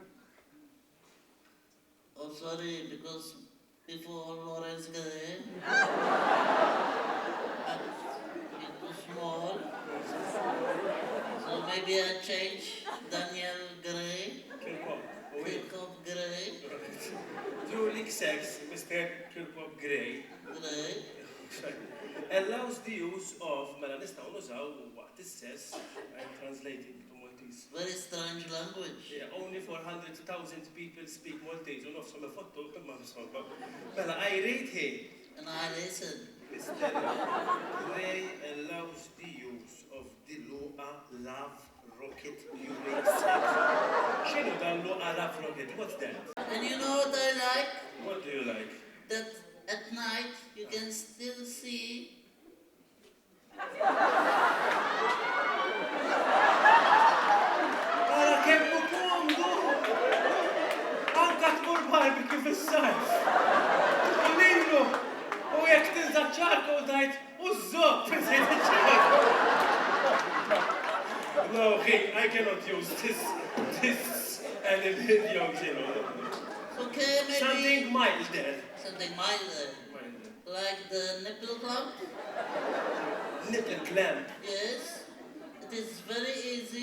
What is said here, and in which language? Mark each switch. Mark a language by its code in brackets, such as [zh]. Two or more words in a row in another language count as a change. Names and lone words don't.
[en] Oh, sorry, because before Lawrence Gray, he's too small. So maybe I change Daniel Gray, Kirkop. Oui. Jacob Gray, During sex, Mr. Kirkop Grey Gray. allows the use of [mt] mela nistgħu nużaw waqt is-sess [en] I'm translating to Maltese. Very strange language. Yeah, only 400,000 people speak Maltese [mt] u nofshom ifottu imma insomma. [en] Mela I read here. And I listen. Mr. Grey allows the use of the Luqa Love Rocket during sex. [mt] X'inhu dan Luqa Love Rocket? [en] What's that? And you know what I like? What do you like? That at night you can still see [mt] Ara kemm komdu! Anka tmur barbecue fis-sajf. Lilu! U jekk tinżaċ ċarka u tajt użżob tinżid iċ-ċarka. [en] No, I cannot use this videos, you know. okay, maybe Something mild there. something milder. Like the nipple clamp? Nipple clamp. Yes. It is very easy.